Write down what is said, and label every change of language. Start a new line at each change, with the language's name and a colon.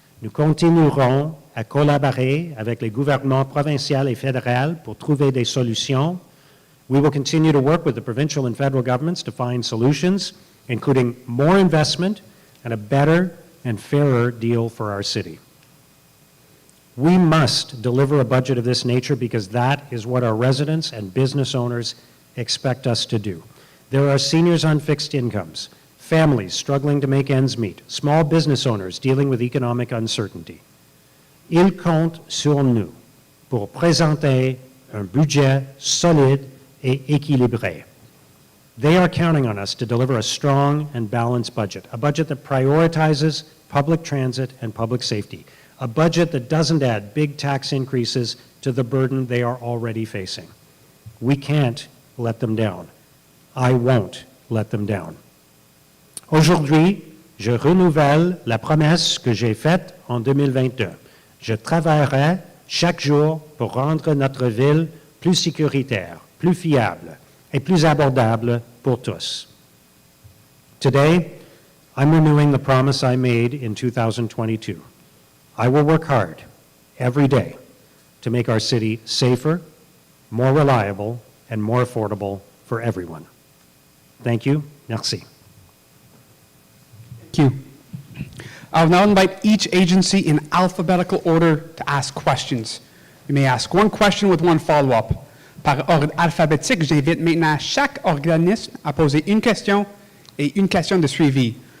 French: Nous continuerons à collaborer avec les gouvernements provincial et fédéral pour trouver des solutions.
English: We will continue to work with the provincial and federal governments to find solutions, including more investment and a better and fairer deal for our city. We must deliver a budget of this nature because that is what our residents and business owners expect us to do. There are seniors on fixed incomes, families struggling to make ends meet, small business owners dealing with economic uncertainty.
French: Ils comptent sur nous pour présenter un budget solide et équilibré.
English: They are counting on us to deliver a strong and balanced budget, a budget that prioritizes public transit and public safety, a budget that doesn't add big tax increases to the burden they are already facing. We can't let them down. I won't let them down.
French: Aujourd'hui, je renouvelle la promesse que j'ai faite en 2022. Je travaillerai chaque jour pour rendre notre ville plus sécuritaire, plus fiable et plus abordable pour tous.
English: Today, I'm renewing the promise I made in 2022. I will work hard every day to make our city safer, more reliable, and more affordable for everyone. Thank you.
French: Merci.
English: Thank you. I'll now invite each agency in alphabetical order to ask questions. You may ask one question with one follow-up.
French: Par ordre alphabétique, j'invite maintenant chaque organisme à poser une question et une question de suivi.